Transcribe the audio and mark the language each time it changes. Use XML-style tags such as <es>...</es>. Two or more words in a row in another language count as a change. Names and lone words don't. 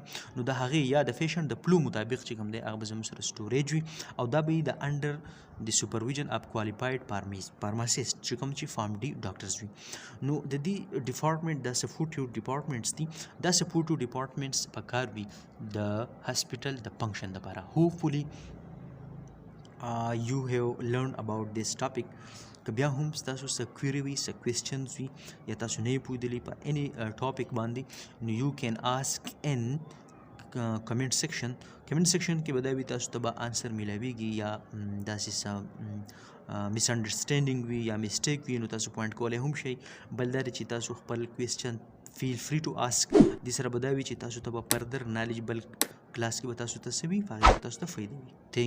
<ps>نو د هغې یا د پیشنټ د پلو مطابق چې کوم دی هغه به زموږ سره سټوریج وي او دا به د انډر د</ps> <en>supervision of qualified pharmacist</en> <ps>چې کوم چې</ps> <en>Pharm D doctors</en> <ps>وي. نو د دې ډپارټمنټ د</ps> <en>supportive departments</en> <ps>دي. دا</ps> <en>supportive departments</en> <ps>پکار وي د هاسپټل د فنکشن لپاره.</ps> <en>هوپفولي you have learned about this topic.</en> <ps>که بیا هم ستاسو څه کویری وي، څه کوېسچنز وي یا تاسو نه یې پوهېدلي په</ps> <en>any topic</en> <ps>باندې نو</ps> <en>you can ask in comment section. comment section</en> <ps>کې به دا وي تاسو ته به آنسر میلاویږي یا داسې څه مس انډرسټینډینګ وي یا میسټیک وي نو تاسو پوینټ کولی هم شئ. بل دا چې تاسو خپل کوېسچن</ps> <en>feel free to ask.</en> <ps>دې سره به دا وي چې تاسو ته به</ps> <en>further knowledge</en> <ps>بل کلاس کې به تاسو ته څه وي هغې به تاسو ته فایده وي.</ps>